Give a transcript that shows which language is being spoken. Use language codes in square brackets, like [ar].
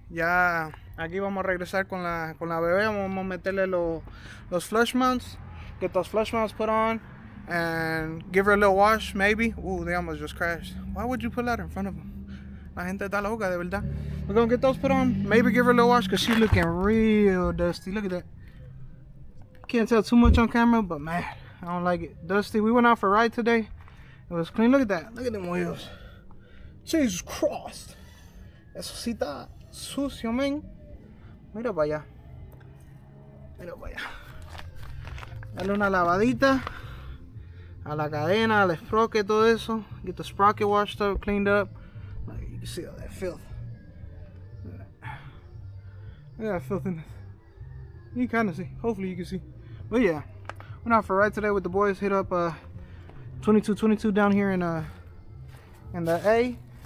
[es] Ya aquí vamos a regresar con la bebé. Vamos a meterle los flush mounts. [en] Get those flush mounts put on and give her a little wash, maybe. Ooh, they almost just crashed. Why would you put that in front of them? [es] La gente está loca, de verdad. [en] We're gonna get those put on. Maybe give her a little wash because she's looking real dusty. Look at that. Can't tell too much on camera, but man, I don't like it. Dusty. We went out for a ride today. It was clean. Look at that. Look at them wheels. Jesus Christ. [es] Eso sí está sucio, men. Mira para allá. Mira para allá. Dale una lavadita a la cadena, al sprocket, todo eso. [en] Get the sprocket washed up, cleaned up. Like, you can see all that filth. Look at that filth in it. You can kind of see. Hopefully you can see. But yeah, went out for a ride today with the boys. Hit up 2222 down here in the A.